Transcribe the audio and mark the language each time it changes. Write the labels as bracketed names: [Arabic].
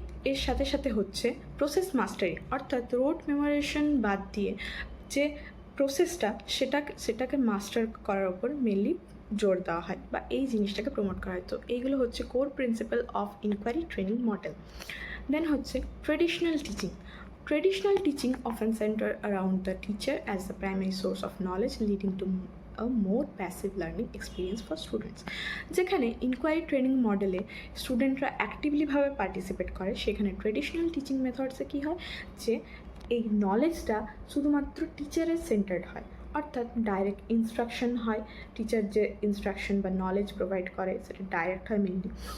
[Bangla] এর সাথে সাথে হচ্ছে প্রসেস মাস্টারি, অর্থাৎ রোট মেমোরাইজেশন বাদ দিয়ে যে প্রসেসটা সেটাকে মাস্টার করার ওপর মেনলি জোর দেওয়া হয় বা এই জিনিসটাকে প্রমোট করা হয়। তো এইগুলো হচ্ছে core principal of inquiry training model. দেন হচ্ছে traditional teaching. [English] Traditional teaching often centered around the teacher as the primary source of knowledge, leading to a more passive learning experience for students. [Bangla] যেখানে inquiry training মডেলে স্টুডেন্টরা অ্যাক্টিভলিভাবে participate করে, সেখানে traditional teaching মেথডসে কী হয় যে এই নলেজটা শুধুমাত্র টিচারের সেন্টার্ড হয়, অর্থাৎ ডাইরেক্ট ইনস্ট্রাকশন হয়। টিচার যে ইনস্ট্রাকশন বা নলেজ প্রোভাইড করে সেটা ডাইরেক্ট হয় মেনলি।